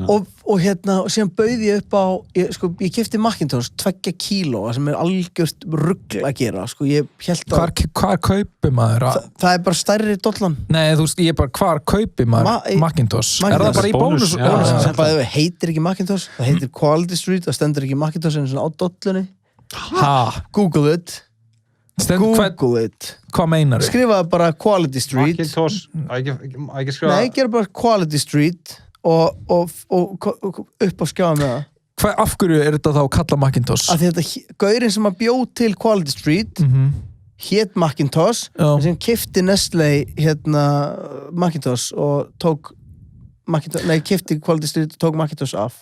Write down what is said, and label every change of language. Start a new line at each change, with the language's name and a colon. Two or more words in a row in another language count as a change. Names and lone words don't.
Icelandic: Og síðan bauð ég upp á, ég keypti Macintosh 2 kíló sem er algjört rugl að gera, ég hélt að... Hvar kaupir maður? Það er bara stærri dollan. Nei, þú veist, ég er bara, hvar kaupir maður Macintosh? Er það bara í bónus? Það bara heitir ekki Macintosh, það heitir Quality Street, það stendur ekki Macintosh en svona á dollunni.
English: Google it. Google it.
Icelandic: Hvað meinar þau? Skrifaði bara Quality Street. Macintosh, ekki skrifa... Nei, gera bara Quality Street og upp á skjáða með það. Af hverju er þetta þá að kalla Macintosh? Af því þetta, gaurinn sem að bjóð til Quality Street hét Macintosh, en sem keypti Nestlé Macintosh og tók Macintosh, nei, keypti Quality Street og tók Macintosh af.